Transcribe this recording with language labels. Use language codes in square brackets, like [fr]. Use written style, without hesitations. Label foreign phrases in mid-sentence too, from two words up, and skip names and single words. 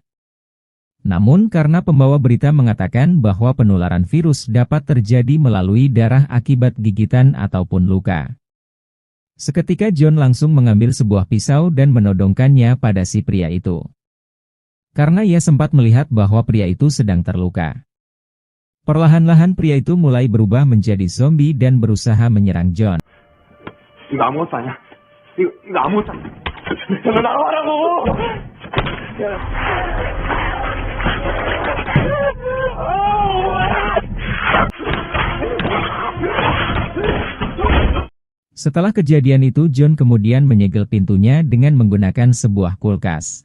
[id] Namun karena pembawa berita mengatakan bahwa penularan virus dapat terjadi melalui darah akibat gigitan ataupun luka. Seketika John langsung mengambil sebuah pisau dan menodongkannya pada si pria itu. Karena ia sempat melihat bahwa pria itu sedang terluka. Perlahan-lahan pria itu mulai berubah menjadi zombie dan berusaha menyerang John. [ko] 이거 아무것도 아니야. 이거 아무것도 아니야. 너 나와라고! [id] Setelah kejadian itu, John kemudian menyegel pintunya dengan menggunakan sebuah kulkas.